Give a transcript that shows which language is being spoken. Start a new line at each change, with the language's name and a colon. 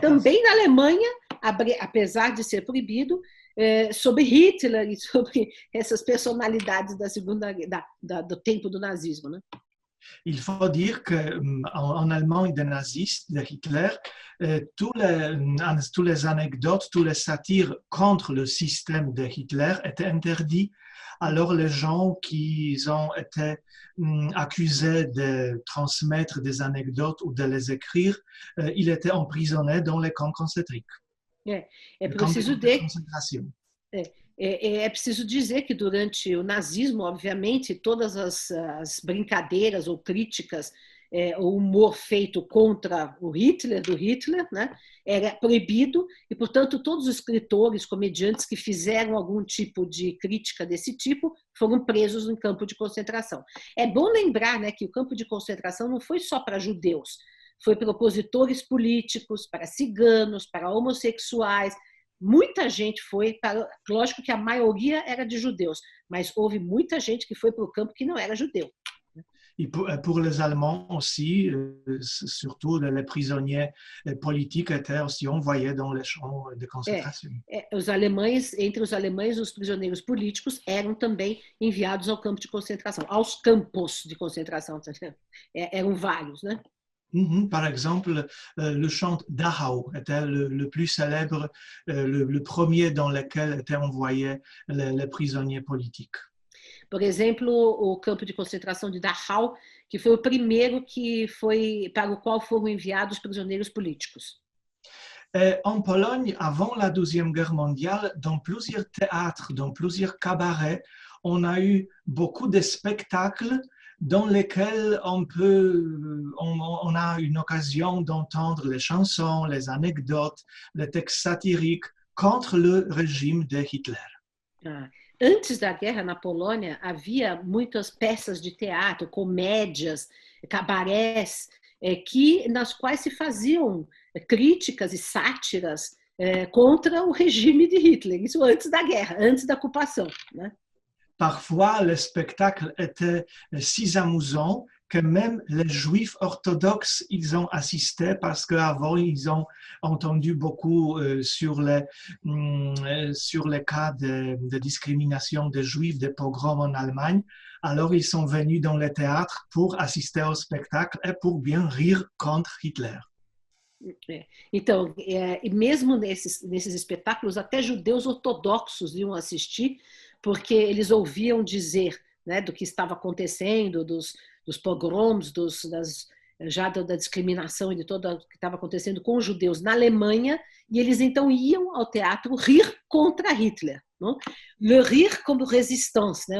Portuguese: Também na Alemanha, apesar de ser proibido, sobre Hitler e sobre essas personalidades do tempo do nazismo, né?
French: Il faut dire qu'en Allemagne des nazistes, de Hitler, tous les anecdotes, tous les satires contre le système de Hitler étaient interdits. Alors les gens qui ont été accusés de transmettre des anecdotes ou de les écrire, ils étaient emprisonnés dans les camps concentriques.
Portuguese: Preciso dizer, É preciso dizer que durante o nazismo, obviamente, todas as brincadeiras ou críticas, o humor feito contra o Hitler, do Hitler, né, era proibido e, portanto, todos os escritores, comediantes que fizeram algum tipo de crítica desse tipo foram presos em campo de concentração. É bom lembrar, né, que o campo de concentração não foi só para judeus, foi para opositores políticos, para ciganos, para homossexuais. Muita gente foi, lógico que a maioria era de judeus, mas houve muita gente que foi para o campo que não era judeu.
French: Et pour les Allemands aussi, surtout les prisonniers politiques étaient aussi envoyés dans les champs de concentration.
Portuguese: Entre os alemães, os prisioneiros políticos eram também enviados ao campo de concentração, aos campos de concentração, eram vários, né?
French: Par exemple, le champ Dachau était le plus célèbre, le premier dans lequel étaient envoyés les prisonniers politiques.
Portuguese: Por exemplo, o campo de concentração de Dachau, que foi o primeiro para o qual foram enviados prisioneiros políticos.
French: En Pologne, avant la Deuxième Guerre mondiale, dans plusieurs théâtres, dans plusieurs cabarets, on a eu beaucoup de spectacles dans lesquels on a une occasion d'entendre les chansons, les anecdotes, les textes satiriques contre le régime de Hitler.
Portuguese: Antes da guerra na Polônia, havia muitas peças de teatro, comédias, cabarés, nas quais se faziam críticas e sátiras contra o regime de Hitler. Isso antes da guerra, antes da ocupação, né?
French: Parfois, les spectacles étaient si amusants que même les juifs orthodoxes, ils ont assisté parce qu'avant, ils ont entendu beaucoup sur les cas de discrimination des juifs, des pogroms en Allemagne. Alors, ils sont venus dans les théâtres pour assister au spectacle et pour bien rire contre Hitler.
Portuguese: Então, e mesmo nesses espetáculos, até judeus ortodoxos iam assistir, porque eles ouviam dizer, né, do que estava acontecendo, dos pogroms, da discriminação e de tudo o que estava acontecendo com os judeus na Alemanha, e eles então iam ao teatro rir contra Hitler. Não?
French: Le rire
Portuguese: como
French: résistance,
Portuguese: né?